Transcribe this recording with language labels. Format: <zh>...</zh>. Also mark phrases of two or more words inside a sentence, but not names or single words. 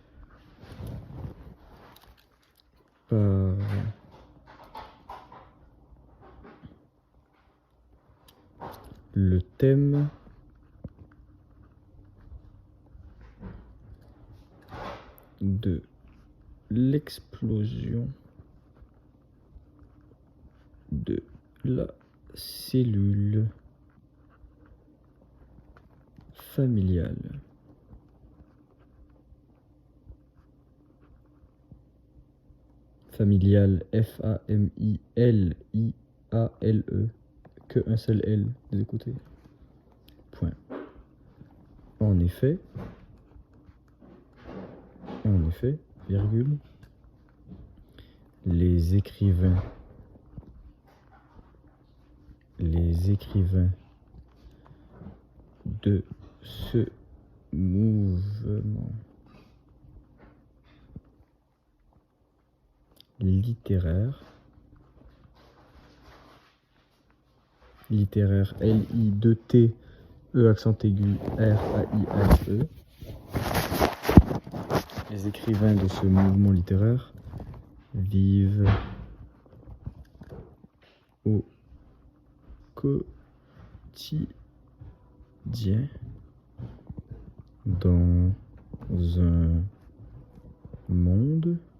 <fr>par le thème de l'explosion de la cellule familiale. Familiale, F-A-M-I-L-I-A-L-E, que un seul L des côtés. Point. En effet, virgule, les écrivains de ce mouvement littéraire, L-I-2-T, E accent aigu, R-A-I-H-E. Les écrivains de ce mouvement littéraire vivent au quotidien dans un monde</fr>